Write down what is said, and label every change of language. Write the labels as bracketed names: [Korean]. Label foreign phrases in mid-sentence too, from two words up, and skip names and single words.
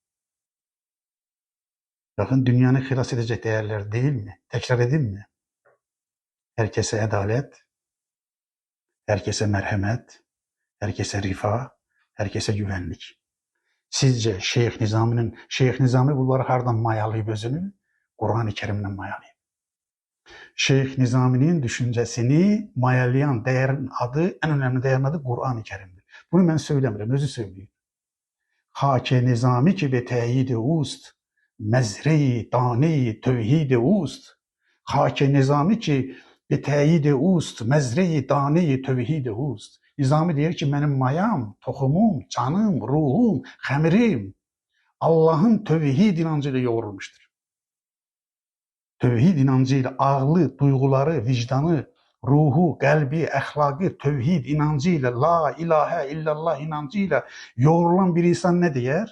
[Azerbaijani] Baxın, dünyanı xilas edəcək dəyərlər deyilmi? Təkrar edinmi? Hər kəsə ədalət, hər kəsə mərhəmət, hər kəsə rifah, hər kəsə güvənlik. Sizce Şeyh Nizami bunları hardan mayalayıb özünü? [Turkish] Kur'an-ı Kerim'den mayalayıb. Şeyh Nizami'nin düşüncesini mayalayan değerin adı, en önemli değerin adı Kur'an-ı Kerim'dir. Bunu ben söylemirəm, özü söylüyor. [Persian] خاک نظامی که به تأیید اوست مزرع دانه توحید اوست. خاک نظامی که به تأیید اوست مزرع دانه توحید اوست. [Azerbaijani] Nizami deyir ki, mənim mayam, toxumum, canım, ruhum, xəmirim Allahın tövhid inancı ilə yoğrulmuşdur. Tövhid inancı ilə ağlı, duyğuları, vicdanı, ruhu, qəlbi, əxlaqı, tövhid inancı ilə, [Arabic] لا إله إلا الله [Azerbaijani] inancı ilə yoğrulan bir insan nə deyər?